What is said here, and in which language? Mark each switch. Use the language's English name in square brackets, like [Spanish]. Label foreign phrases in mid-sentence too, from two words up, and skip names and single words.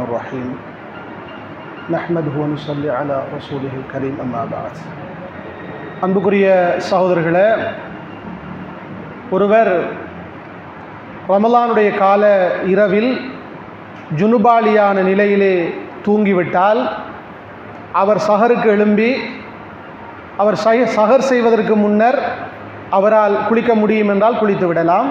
[Arabic] الرحيم نحمده ونصلي على رسوله الكريم أما بعد [Tamil] அன்புக்குரிய சகோதரர்களே, ஒருவர் ரமலானுடைய கால இரவில் ஜுனுபாலியான நிலையிலே தூங்கிவிட்டால் அவர் சஹருக்கு எழும்பி அவர் சஹர் செய்வதற்கு முன்னர் அவரால் குளிக்க முடியும் என்றால் குளித்து விடலாம்.